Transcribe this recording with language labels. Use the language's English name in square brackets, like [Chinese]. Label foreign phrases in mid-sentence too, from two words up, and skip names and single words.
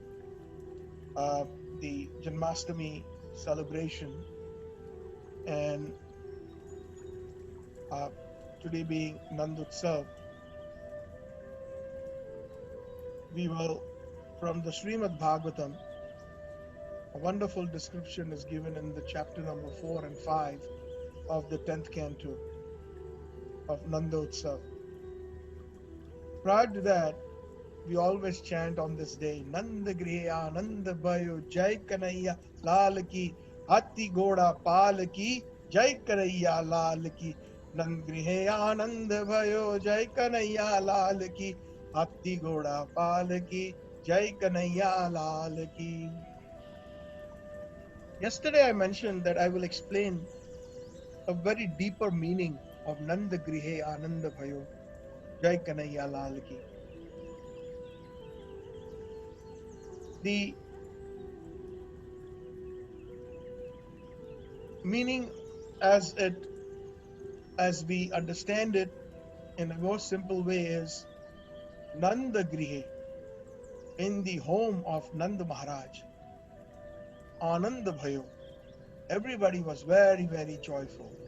[English] the Janmashtami celebration, and today being Nanda-Utsav, we will, from the Srimad Bhagavatam, a wonderful description is given in the chapter number 4 and 5 of the 10th canto of Nanda-Utsav. Prior to that, we always chant on this day, [Hindi] नन्द गृहे आनन्द भयो जय कन्हैया लाल की, हाथी घोड़ा पाल की, जय कन्हैया लाल की, नन्द गृहे आनन्द भयो जय कन्हैया लाल की, हाथी घोड़ा पाल की, जय कन्हैया लाल की. [English] Yesterday I mentioned that I will explain a very deeper meaning of [Hindi] नन्द गृहे आनन्द भयो जय कन्हैया लाल की. [English] The meaning as we understand it in a more simple way is [Hindi] नन्द गृहे, [English] in the home of Nanda Maharaj, [Hindi] आनन्द भयो, [English] everybody was very, very joyful.